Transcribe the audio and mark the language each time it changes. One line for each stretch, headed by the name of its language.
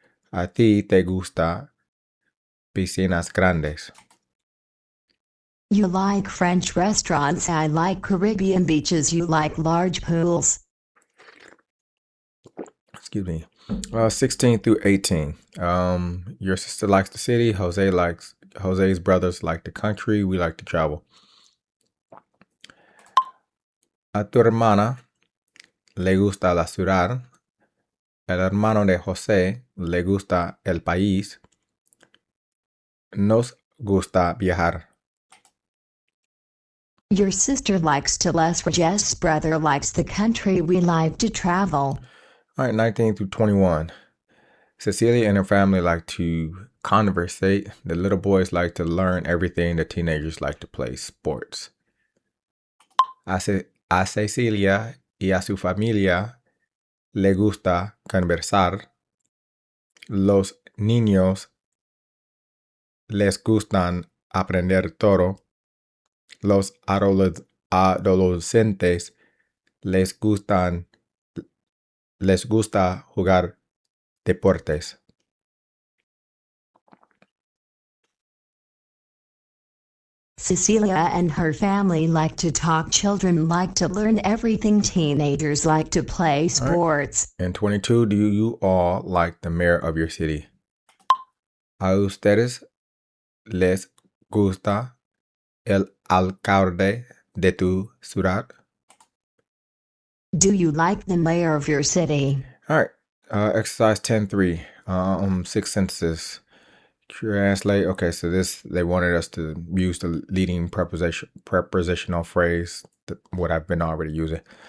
Spanish: A ti te gusta piscinas grandes.
English: You like French restaurants. I like Caribbean beaches. You like large pools. Excuse me. 16 through 18. Your sister likes the city. Jose's brothers like the country. We like to travel.
Spanish: A tu hermana le gusta la ciudad. El hermano de José le gusta el país. Nos gusta viajar.
English: Your sister likes to less. Jess' brother likes the country. We like to travel. All right, 19 through 21. Cecilia and her family like to conversate. The little boys like to learn everything. The teenagers like to play sports.
Spanish: A Cecilia y a su familia le gusta conversar. Los niños les gustan aprender todo. Los adolescentes les gusta jugar deportes.
English: Cecilia and her family like to talk. Children like to learn everything. Teenagers like to play sports. And 22, do you all like the mayor of your city?
Spanish: A ustedes les gusta el alcalde de tu ciudad?
English: Do you like the mayor of your city? All right. Exercise 10.3. 6 sentences. Translate. Okay, so they wanted us to use the leading prepositional phrase, what I've been already using.